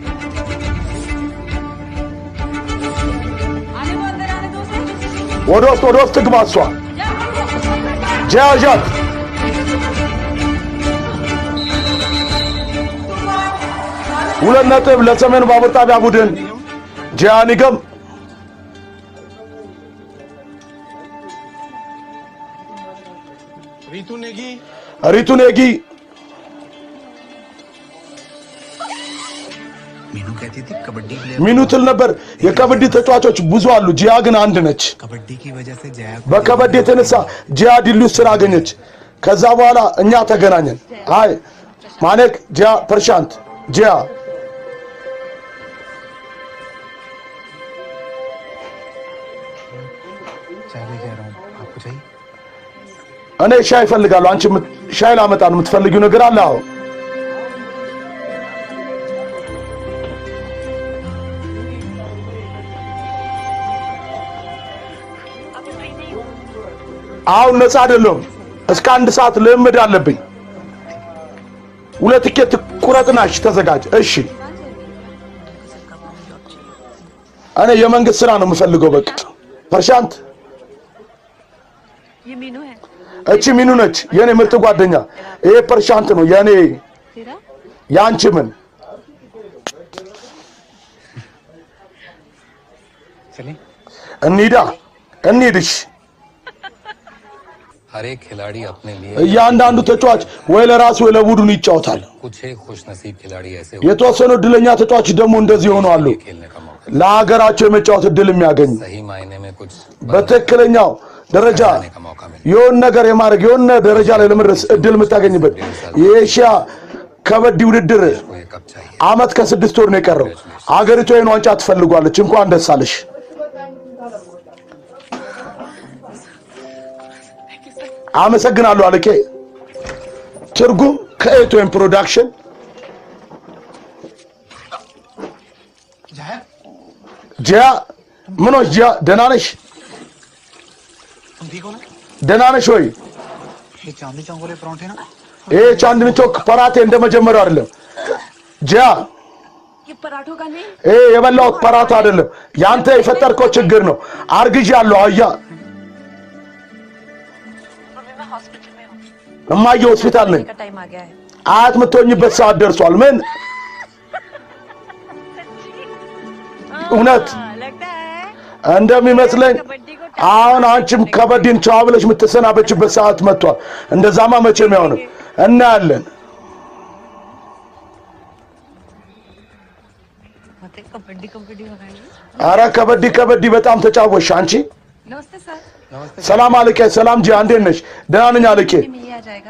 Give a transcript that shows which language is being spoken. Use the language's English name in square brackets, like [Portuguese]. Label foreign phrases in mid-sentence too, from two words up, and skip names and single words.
[Amharic] ወደ ውስጥ ትግባ እሷ። ጂያ ዣት ሁለት ነጥብ ለሰሜኑ ባቡር ጣቢያ ቡድን። ጂያ ንገም ሪቱ ኔጊ [Hindi] मीनू कहती थी कबड्डी प्लेयर [Amharic] ሚኑ ትል ነበር የከበዲ ተጫዋቾች ብዙ አሉ፣ ጂያ ግን አንድ ነች። [Hindi] कबड्डी की वजह से जया को [Amharic] በከበዲ የተነሳ ጂያ ዲሉ ስራ አገኘች። ከዛ በኋላ እኛ ተገናኘን። አይ ማኔክ ጂያ ፐርሻንት ጂያ [Hindi] चाय लेके आ रहा हूँ आपको चाहिए [Amharic] እኔ ሻይ እፈልጋለሁ። አንቺ ሻይ ላመጣ ነው የምትፈልጊው ነገር አለ? አዎ አሁን ነፃ አይደለም። እስከ 1 ሰዓት ልምድ አለብኝ። ሁለት ቲኬት ቁረጥናሽ ተዘጋጅ። እሺ እኔ የመንግስት ስራ ነው የምፈልገው። በቃ ፐርሻንት [Hindi] ये मीनू है। [Amharic] እቺ ሚኑ ነች የኔ ምርጥ ጓደኛ። ይሄ ፐርሻንት ነው የኔ [Hindi] तेरा? [Amharic] ያንቺ ምን [Hindi] चलिए [Amharic] እንሂድሽ። [Hindi] हर एक खिलाड़ी अपने लिए [Amharic] እያንዳንዱ ተጫዋች ወይ ለራሱ ወይ ለቡድኑ ይጫወታል። [Hindi] कुछ एक खुशनसीब खिलाड़ी ऐसे [Amharic] የተወሰኑ እድለኛ ተጫዋች ደግሞ እንደዚህ ሆነው አሉ፣ [Hindi] खेलने का मौका [Amharic] ለሀገራቸው የመጫወት እድል የሚያገኙ [Hindi] सही मायने में कुछ [Amharic] በትክክለኛው ደረጃ [Hindi] बनाने का मौका मिला [Amharic] የሆነ ነገር የማድረግ የሆነ ደረጃ ላይ ለመድረስ እድል የምታገኝበት የኤሽያ ከበዲ ውድድር [Hindi] को ये कब चाहिए [Amharic] አመት ከ6 ወር ነው የቀረው። አገሪቱ ይሄን ዋንጫ ትፈልጓለች። እንኳን ደስ አለሽ። አመሰግናለሁ አለቄ። ትርጉም ከኤቶን ፕሮዳክሽን [Hindi] जया [Amharic] ጂያ ምን ነው ጂያ ደህና ነሽ [Hindi] तुम ठीक हो ना [Amharic] ደህና ነሽ ወይ [Hindi] ये चांदनी चौक वाले परांठे ना [Amharic] ቻንድኒ ቾክ ፐራቴ እንደመጀመሪያው አይደለም ጂያ [Hindi] ये पराठों का नहीं [Amharic] የበላሁት ፐራታ አይደለም ያንተ የፈጠርከው ችግር ነው አርግዣለሁ አያ [Hindi] मम्मी मैं हॉस्पिटल में हूँ [Amharic] እማዬ ሆስፒታል ነኝ [Hindi] का टाइम आ गया है [Amharic] አያት የምትሆኝበት ሰዓት ደርሷል ምን እውነት [Hindi] लगता है [Amharic] እንደሚመስለኝ አሁን አንቺም ከበዲን ቻው ብለሽ የምትሰናበችበት ሰዓት መጥቷል እንደዛማ መቼም ያው ነው እናያለን [Hindi] मतलब कबड्डी कबड्डी हो रहा है [Amharic] አረ ከበዲ በጣም ተጫወሽ አንቺ [Hindi] नमस्ते सर [Amharic] ሰላም አለቄ ሰላም ጂ አንዴ ነሽ ደህና ነኝ አለቄ [Hindi] में ये आ जाएगा